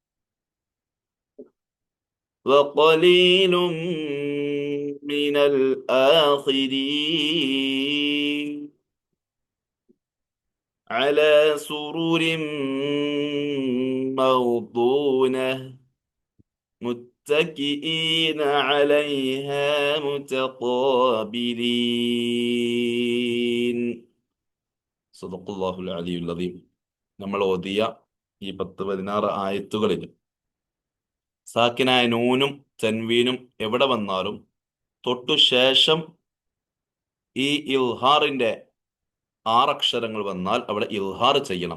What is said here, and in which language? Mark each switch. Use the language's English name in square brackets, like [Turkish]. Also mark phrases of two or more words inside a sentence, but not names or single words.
[Arabic] وقليل من الآخرين على سرر موضونة متكئين عليها متقابلين صدق الله العلي العظيم. [Malayalam] നമ്മൾ ഓതിയ ഈ 10-16 ആയത്തുകളിൽ സാക്കിനായ നൂനും തൻവീനും എവിടെ വന്നാലും തൊട്ടു ശേഷം ഈ ഇൽഹാറിന്റെ 6 അക്ഷരങ്ങൾ വന്നാൽ അവിടെ ഇൽഹാർ ചെയ്യണം.